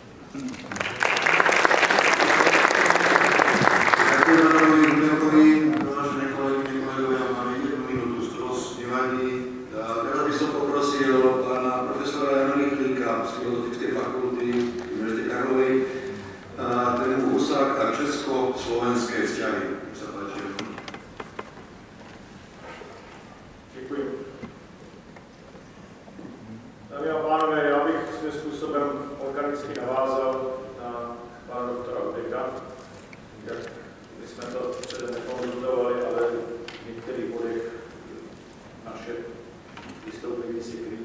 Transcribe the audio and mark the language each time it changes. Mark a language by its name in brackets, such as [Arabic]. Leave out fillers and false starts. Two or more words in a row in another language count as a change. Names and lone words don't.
[Slovak] Ďakujem pánovi Rumelkovi, vážené kolegyne, kolegovia, máme 1 minútu skros, nevadí. Teraz by som poprosil pána profesora Jana Rychlíka z Filozofickej fakulty Univerzity Karlovej, tému Husák a česko-slovenské vzťahy. Sa páči. [Czech] Děkuji. Dámy a pánové, já bych svým způsobem organicky navázal na pana doktora Ulrika. My jsme to předem nekonzultovali, ale v některých bodech naše vystoupení si kryjí.